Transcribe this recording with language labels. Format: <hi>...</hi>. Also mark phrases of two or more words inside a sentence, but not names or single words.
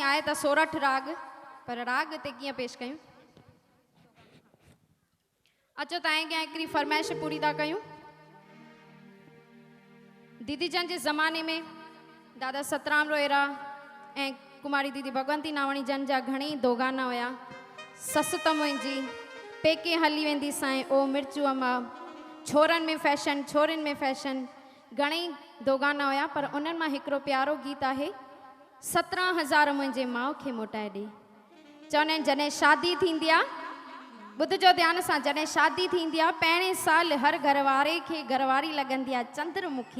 <sd>आहे त सोरठ राग, पर राग ते कीअं पेश कयूं। अचो तव्हां अॻियां हिकिड़ी फरमाइश पूरी था कयूं। दीदी जन जे ज़माने में दादा सतराम रोहिरा ऐं कुमारी दीदी भगवंती नावाणी जन जा घणेई दोगाना हुया। ससु त मुंहिंजी, पेके हली वेंदी साईं, ओ मिर्चू अम्मा, छोरनि में फैशन, छोरियुनि में फैशन, घणेई दोगाना हुया। पर उन्हनि मां हिकिड़ो प्यारो गीत आहे, 17,000 मुंहिंजे माउ खे मोटाए ॾे। चवंदा आहिनि जॾहिं शादी थींदी आहे, ॿुधजो ध्यान सां, जॾहिं शादी थींदी आहे पहिरें साल हर घरवारे खे घरवारी लॻंदी आहे चंद्रमुखी।</sd>